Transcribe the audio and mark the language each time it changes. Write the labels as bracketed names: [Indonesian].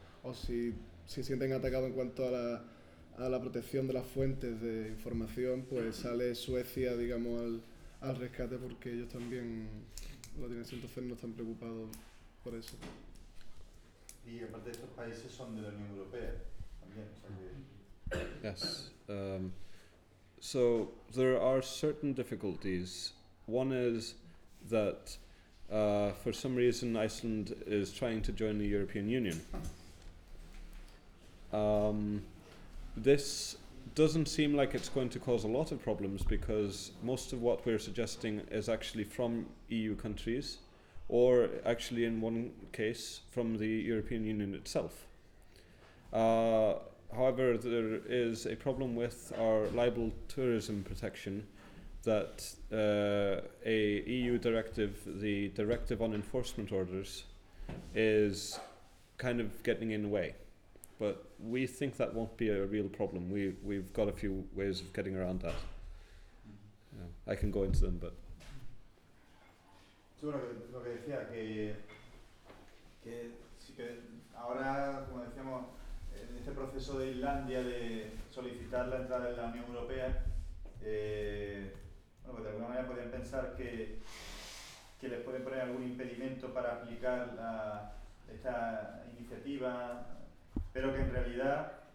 [Spanish] O si se sienten atacados en cuanto a la protección de las fuentes de información, pues sale Suecia, digamos, al rescate, porque ellos también lo tienen, entonces no están preocupados por eso. Y aparte, estos países son de la Unión Europea también, o sea que... [English] Yes. So there are certain difficulties. One is that for some reason Iceland is trying to join the European Union. This doesn't seem like it's going to cause a lot of problems, because most of what we're suggesting is actually from EU countries, or actually in one case from the European Union itself. However, there is a problem with our libel tourism protection, that a EU directive, the Directive on Enforcement Orders, is kind of getting in the way. But we think that won't be a real problem. We've got a few ways of getting around that. Yeah, I can go into them, but. [Spanish] Sí, bueno, lo que decía que sí que ahora, como decíamos, en este proceso de Islandia de solicitar la entrada en la Unión Europea, bueno, pues de alguna manera podrían pensar que les pueden poner algún impedimento para aplicar esta iniciativa, pero que en realidad,